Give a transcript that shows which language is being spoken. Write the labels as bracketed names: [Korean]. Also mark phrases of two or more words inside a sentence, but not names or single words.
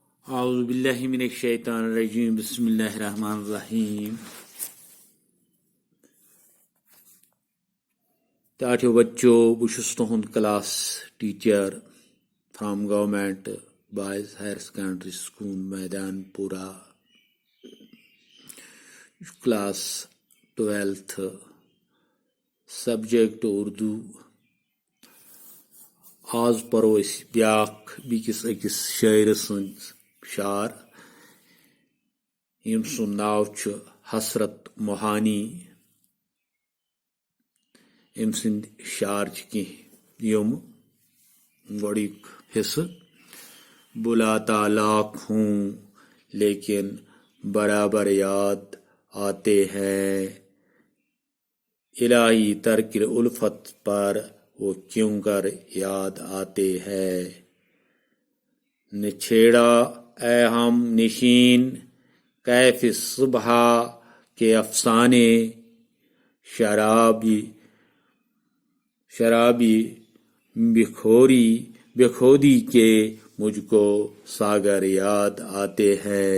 [Arabic] اعوذ باللہ من الشیطان الرجیم بسم اللہ الرحمن الرحیم. [Kashmiri] ٹاٹھیو بچو بہٕ تُہُنٛد [English] class teacher from [Kashmiri] گورمنٹ بوائز ہائر سیکنڈری سکول میدان پورہ کلاس 12th سبجیکٹ اردو. آز پرو بیٚکِس أکِس شٲعرٕ سٕنٛز شعر ییٚمۍ سُنٛد ناو چھُ حسرت موہانی. أمۍ سٕنٛدۍ شعر چھِ کینٛہہ یِم گۄڈٕنیُک حصہٕ. [Urdu] بلاتا لاکھ ہوں لیکن برابر یاد آتے ہیں, الہی ترک الفت پر وہ کیوں کر یاد آتے ہیں. نہ چھیڑا اے ہم نشین کیف صبح کے افسانے, شرابی بخودی کے مجھ کو ساگر یاد آتے ہیں.